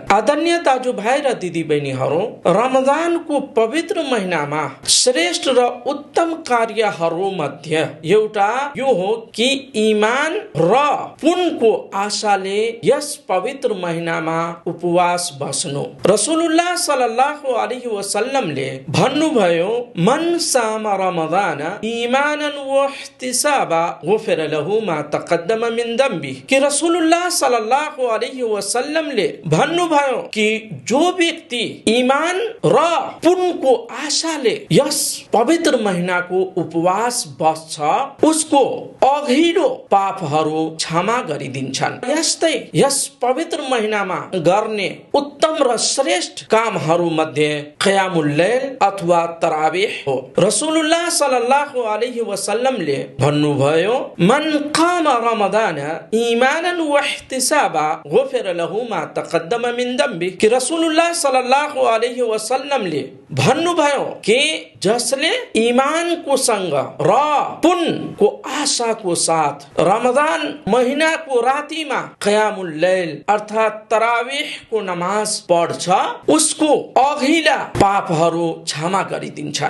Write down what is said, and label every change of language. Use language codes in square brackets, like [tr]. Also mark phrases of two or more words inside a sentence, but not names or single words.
[ne] आदरणीय दाजुभाइ र दिदीबहिनीहरू, रमजानको पवित्र महिनामा श्रेष्ठ र उत्तम कार्यहरू मध्ये एउटा यो हो कि ईमान र पुण्यको आशाले यस पवित्र महिनामा उपवास बस्नु। [ar] رسول الله صلى الله عليه وسلم भन्नुभयो, من صام رمضان إيمانا واحتسابا غفر له ما تقدم من ذنبه. [ne] कि [ar] رسول الله صلى الله عليه وسلم [ne] भन्नुभयो कि जो व्यक्ति ईमान र पुण्यको आशाले यस पवित्र महिनाको उपवास बस्छ, उसको अघिल्लो पापहरू क्षमा गरिदिन्छन्। यस्तै यस पवित्र महिनामा गर्ने उत्तम र श्रेष्ठ कामहरू मध्ये [ar] قيام الليل [ne] अथवा तरावीह हो। [ar] رسول الله صلى الله عليه وسلم भन्नुभयो, من قام رمضان إيمانا واحتسابا غفر له ما تقدم من ذنبه. [ne] कि [ar] رسول الله صلى الله عليه وسلم [ne] भन्नुभयो कि जसले ईमानको सँग र पुण्यको आशाको साथ रमजान महिनाको रातिमा [ar] قيام الليل [ne] अर्थात तरावीहको नमाज पढ्छ, उसको अघिल्ला पापहरू क्षमा गरिदिन्छन्।